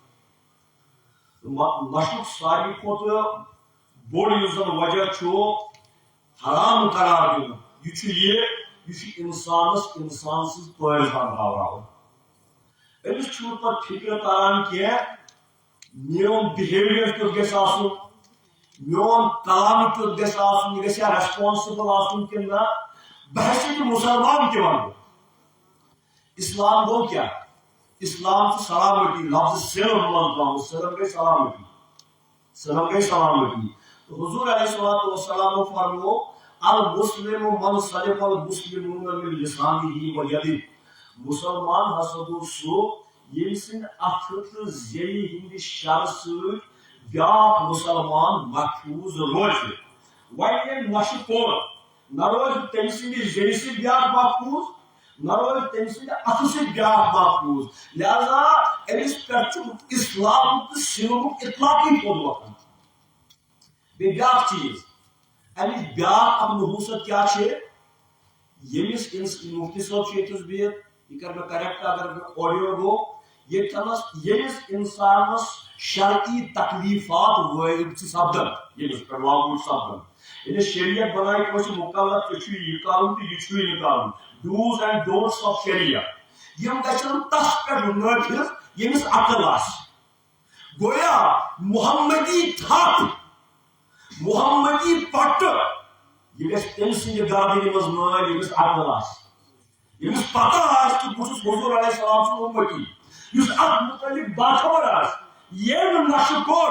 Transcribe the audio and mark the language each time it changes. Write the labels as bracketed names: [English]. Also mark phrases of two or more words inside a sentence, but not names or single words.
[Kashmiri] نشُک ساروی کھۄتہٕ بوٚڑ یُس زن وجہ چھُ حرام قرار دِنُک یہِ چھُ یہِ یہ انسانس انسان سز پٲرۍ بناوان أمِس چھُنہٕ پتہٕ فِکر تران کینٛہہ میون بِہیویَر کیُتھ گژھِ آسُن میون کلام کیُتھ گژھِ آسُن یہِ گژھیا ریسپانسبل آسُن کِنہٕ نہ بہٕ ہسا چھُس مُسلمان تہِ وَنہٕ بہٕ اسلام گوٚو کیٛاہ اسلام چھُ سلامتی لفظ سلم منٛز درٛامُت سلم گٔے سلامتی سلم گٔے سلامتی تہٕ حضوٗر [Arabic] علیہ الصلوٰتُ وسلامو [Kashmiri] فرموو [Arabic] المسلم من سلم المسلمون من لسانه ویدہ [Kashmiri] مسلمان ہسا گوٚو سُہ ییٚمہِ سٕنٛدِ اَتھٕ تہٕ زیٚیہِ ہٕنٛدِ شرٕ سۭتۍ بیٛاکھ مُسلمان محفوٗظ روزِ وۄنۍ ییٚمۍ نشہٕ کوٚر نہ روزِ تٔمۍ سٕنٛدِ زیٚیہِ سۭتۍ بیٛاکھ محفوٗظ نہ روزِ تٔمۍ سٕنٛدِ اَتھٕ سۭتۍ بیٛاکھ محفوٗظ لہذا أمِس پٮ۪ٹھ چھُ اِسلام تہٕ سِلمُک اطلاقی پوٚد وۄتھان بیٚیہِ بیٛاکھ چیٖز اَمِچ بیٛاکھ اکھ نحوٗست کیٛاہ چھِ ییٚمِس مُفتی صٲب چھُ ییٚتِس بِہِتھ یہ کر میں کریکٹ اگر آڈیو گو ییٚمِس اِنسانس شرعی تکلیفات وٲرِد چھِ سپدان ییٚمِس پٮ۪ٹھ لاگوٗ چھُ سپدان ییٚلہِ شریعت بنایہِ کٲنٛسہِ مُکلف ژےٚ چھُے یہِ کرُن تہٕ یہِ چھُے نہٕ کرُن [English] dos and don'ts of Sharia [Kashmiri] یِم گژھن تتھ پٮ۪ٹھ نٲفِظ ییٚمِس عقل آسہِ گویا محمدی تھپھ محمدی پٹہٕ یہِ گژھِ تٔمۍ سٕنٛدِ گردنہِ منٛز نٲلۍ ییٚمِس عقل آسہِ ییٚمِس پتہ آسہِ کہِ بہٕ چھُس حضوٗر [Arabic] علیہ السلام [Kashmiri] سُنٛد اُمتی یُس اتھ مُتعلق باخبر آسہِ ییٚمۍ نشہٕ